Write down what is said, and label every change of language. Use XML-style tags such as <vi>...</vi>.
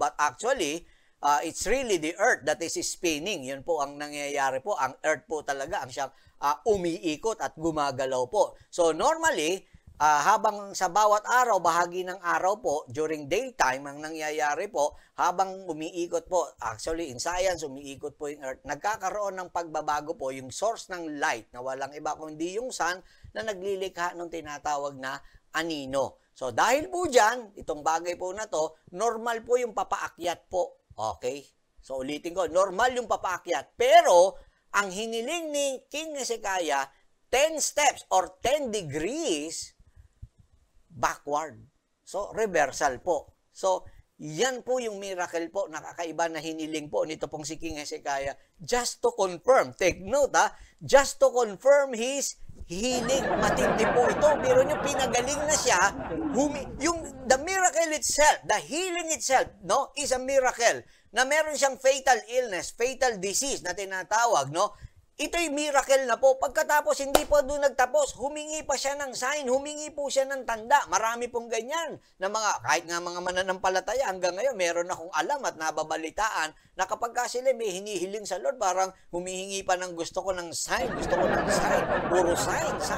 <en>But actually, it's really the earth that is spinning.</en> <tl>Yun po ang nangyayari po. Ang earth po talaga ang siyang umiikot at gumagalaw po. So normally, habang sa bawat araw, bahagi ng araw po, during daytime, ang nangyayari po, habang umiikot po,</tl> <en>actually in science,</en> <tl>umiikot po yung earth, nagkakaroon ng pagbabago po yung source ng light na walang iba kundi yung sun na naglilikha ng tinatawag na anino. So dahil po dyan, itong bagay po na to, normal po yung papaakyat po. Okay? So ulitin ko, normal yung papaakyat. Pero, ang hiniling ni King Hezekiah,</tl> <en>10 steps or 10 degrees backward.</en> <tl>So, reversal po. So, yan po yung miracle po, nakakaiba na hiniling po nito pong si King Hezekiah.</tl> <en>Just to confirm, take note just to confirm his healing.</en> <tl>Matindi po ito. Pero nyo, pinagaling na siya.</tl> <en>The miracle itself, the healing itself, no, is a miracle.</en> <tl>Na meron siyang fatal illness, fatal disease na tinatawag, no? Ito'y miracle na po. Pagkatapos, hindi po doon nagtapos. Humingi pa siya ng sign, humingi po siya ng tanda. Marami pong ganyan na kahit nga mga mananampalataya, hanggang ngayon, meron akong alam at nababalitaan na kapag sila may hinihiling sa Lord, parang humihingi pa ng gusto ko ng sign, Puro sign.</tl>